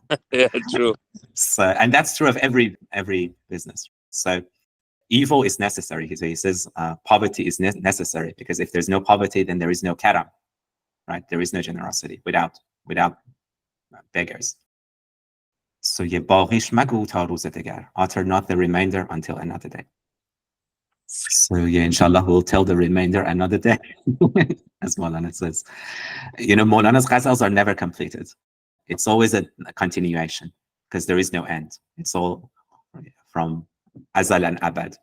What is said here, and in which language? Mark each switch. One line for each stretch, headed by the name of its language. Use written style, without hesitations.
English: Yeah, true. So, and that's true of every business. So evil is necessary. He says poverty is necessary, because if there's no poverty, then there is no karam, right? There is no generosity without beggars. So ye
Persian: باقیش مگو تا روز دگر.
English: Utter not the remainder until another day. So yeah, inshallah, we'll tell the remainder another day, as Maulana says. You know, Maulana's ghazals are never completed. It's always a continuation, because there is no end. It's all from azal and abad.